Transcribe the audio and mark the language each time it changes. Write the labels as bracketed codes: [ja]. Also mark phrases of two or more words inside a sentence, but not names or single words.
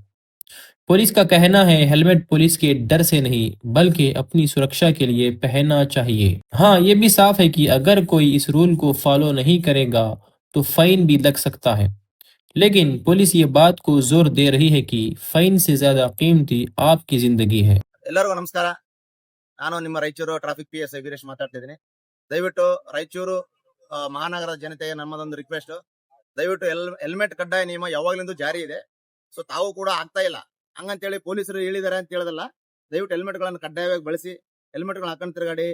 [hi] पुलिस का कहना है, हेलमेट पुलिस के डर से नहीं, बल्कि अपनी सुरक्षा के लिए पहनना चाहिए। हाँ, ये भी साफ है कि अगर कोई इस रूल को फॉलो नहीं करेगा तो फाइन भी लग सकता है। लेकिन पुलिस ये बात को जोर दे रही है कि फाइन से ज्यादा कीमती आपकी जिंदगी है। [kn] ಎಲ್ಲರಿಗೂ ನಮಸ್ಕಾರ. ನಾನು ನಿಮ್ಮ ರಾಯಚೂರು [en] traffic PSI [kn] ವೀರೇಶ್ ಮಾತಾಡ್ತಿದ್ದೀನಿ. ದಯವಿಟ್ಟು ರಾಯಚೂರು ಮಹಾನಗರದ ಜನತೆಗೆ ನಮ್ಮದೊಂದು ರಿಕ್ವೆಸ್ಟ್, ದಯವಿಟ್ಟು ಹೆಲ್ಮೆಟ್ ಕಡ್ಡಾಯ ನಿಯಮ ಯಾವಾಗಲಿಂದ ಜಾರಿ ಇದೆ. ಸೊ ತಾವು ಕೂಡ ಆಗ್ತಾ ಇಲ್ಲ ಹಂಗಂತೇಳಿ ಪೊಲೀಸರು ಹೇಳಿದಾರೆ ಅಂತ ಹೇಳೋದಲ್ಲ. ದಯವಿಟ್ಟು ಹೆಲ್ಮೆಟ್ ಗಳನ್ನು ಕಡ್ಡಾಯವಾಗಿ ಬಳಸಿ, ಹೆಲ್ಮೆಟ್ ಗಳನ್ನ ಹಾಕೊಂಡು ತಿರುಗಾಡಿ.